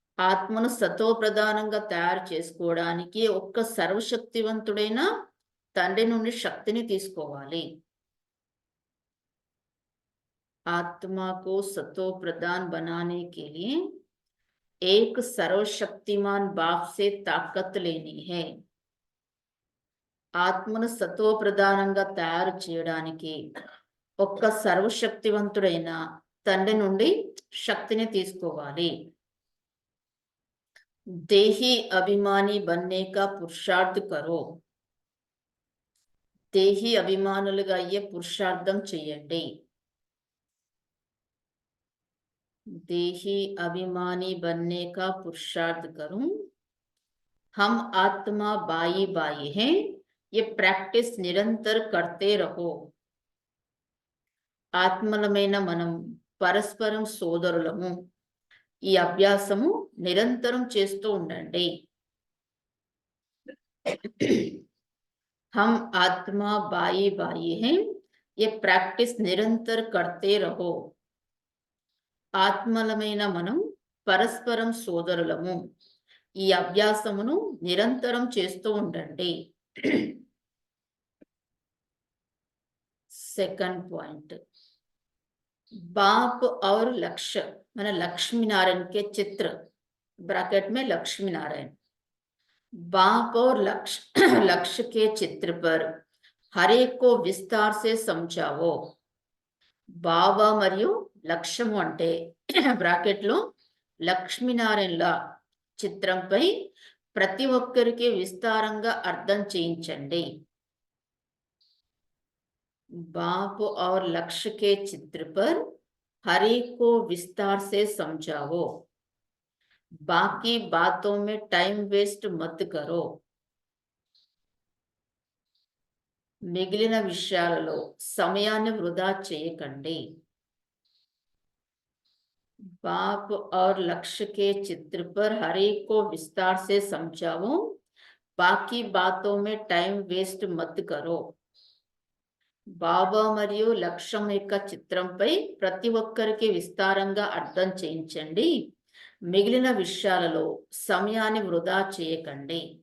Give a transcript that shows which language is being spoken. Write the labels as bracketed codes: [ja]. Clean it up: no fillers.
[te] ఆత్మను సతో ప్రధానంగా తయారు చేసుకోవడానికి ఒక్క సర్వశక్తివంతుడైన తండ్రి నుండి శక్తిని తీసుకోవాలి. [hi] आत्मा को सतो प्रधान बनाने के लिए एक सर्वशक्तिमान बाप से ताकत लेनी है. [te] ఆత్మను సతో ప్రధానంగా తయారు చేయడానికి ఒక్క సర్వశక్తివంతుడైన తండ్రి నుండి శక్తిని తీసుకోవాలి. [hi] దేహి అభిమాని बनने का పురుషార్థ కరో. [te] దేహి అభిమానులుగా అయ్యే పురుషార్థం చేయండి. [hi] देही अभिमानी बनने का पुरुषार्थ करूं. हम आत्मा बाई बाई हैं, ये प्रैक्टिस निरंतर करते रहो. [te] ఆత్మలమైన మనం పరస్పరం సోదరులము, ఈ అభ్యాసము నిరంతరం చేస్తూ ఉండండి. [hi] हम आत्मा बाई बाई हैं, ये प्रैक्टिस निरंतर करते रहो. [te] ఆత్మలమైన మనం పరస్పరం సోదరులము, ఈ అభ్యాసమును నిరంతరం చేస్తూ ఉండండి. [hi] सेकंड पॉइंट, बाप और लक्ष्य, मैंने लक्ष्मी नारायण के चित्र ब्रैकेट में लक्ष्मी नारायण, बाप और लक्ष्य के चित्र पर हर एक को विस्तार से समझाओ. [te] బాబా మరియు లక్ష్యము అంటే బ్రాకెట్ లో లక్ష్మీనారాయణల చిత్రంపై ప్రతి ఒక్కరికి విస్తారంగా అర్థం చేయించండి. [hi] बाप और लक्ष्य के चित्र पर हर एक को विस्तार से समझाओ. बाकी बातों में टाइम वेस्ट मत करो. [te] మిగిలిన విషయాలలో సమయాన్ని వృధా చేయకండి. [hi] बाप और लक्ष्य के चित्र पर हर एक को विस्तार से समझाओ. बाकी बातों में टाइम वेस्ट मत करो. [te] బాబా మరియు లక్ష్యం యొక్క చిత్రంపై ప్రతి ఒక్కరికి విస్తారంగా అర్థం చేయించండి. మిగిలిన విషయాలలో సమయాన్ని వృధా చేయకండి.